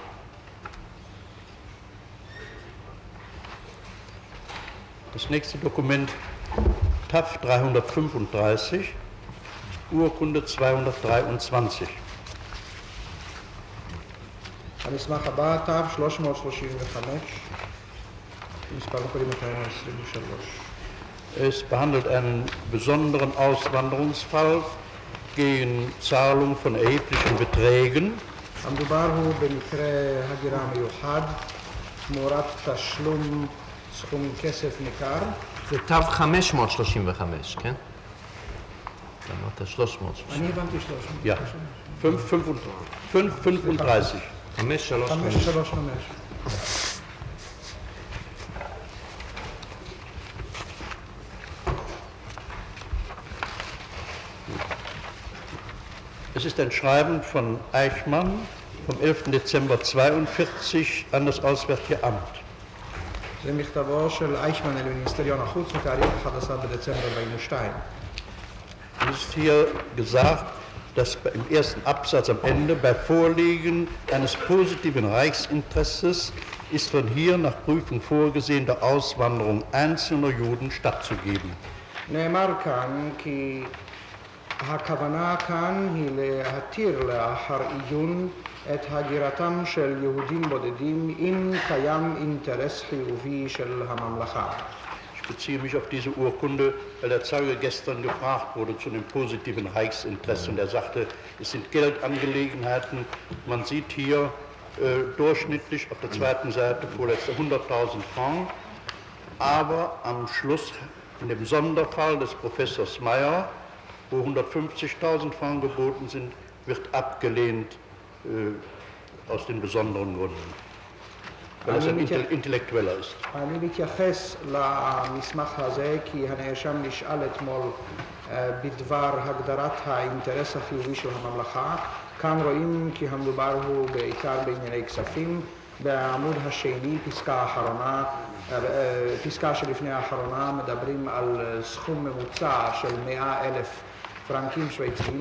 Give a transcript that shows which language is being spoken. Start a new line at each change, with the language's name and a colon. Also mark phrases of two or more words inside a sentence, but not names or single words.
German: Das nächste Dokument TAF 335, Urkunde 223.
Hebrew: המסמך הבא, תו 335, מספר קודם 223.
German: Es behandelt einen besonderen Auswanderungsfall gegen Zahlung von erheblichen Beträgen.
Hebrew: המדובר הוא במקרה הגירה מיוחד, תמורת תשלום סכום כסף ניכר. זה תו 535, כן? אמרת 300. אני הבנתי 300.
German: Ja, 535. 535. Es ist ein Schreiben von Eichmann vom 11. Dezember 1942 an das Auswärtige Amt.
Hebrew: זה מכתבו של אייכמן אל מיניסטריון החוץ מתאריך 11 בדצמבר 42.
German: Es ist hier gesagt, dass im ersten Absatz am Ende bei Vorliegen eines positiven Reichsinteresses ist von hier nach Prüfung vorgesehen, der Auswanderung einzelner Juden stattzugeben.
Hebrew: נאמר כאן כי הכוונה כאן היא להתיר לאחר עיון את הגירתם של יהודים בודדים אם קיים אינטרס חיובי של הממלכה.
German: Ich beziehe mich auf diese Urkunde, weil der Zeuge gestern gefragt wurde zu dem positiven Reichsinteresse und er sagte, es sind Geldangelegenheiten. Man sieht hier durchschnittlich auf der zweiten Seite vorletzte 100.000 Francs, aber am Schluss in dem Sonderfall des Professors Meyer, wo 150.000 Francs geboten sind, wird abgelehnt aus den besonderen Gründen, weil es ein Intellektueller ist.
Hebrew: אני מתייחס למסמך הזה כי הנאשם נשאל אתמול בדבר הגדרת האינטרס החיובי של הממלכה. כאן רואים כי המדובר הוא בעיקר בענייני כספים. בעמוד השני, פסקה שלפני האחרונה, מדברים על סכום ממוצע של 100,000 פרנקים שוויצריים.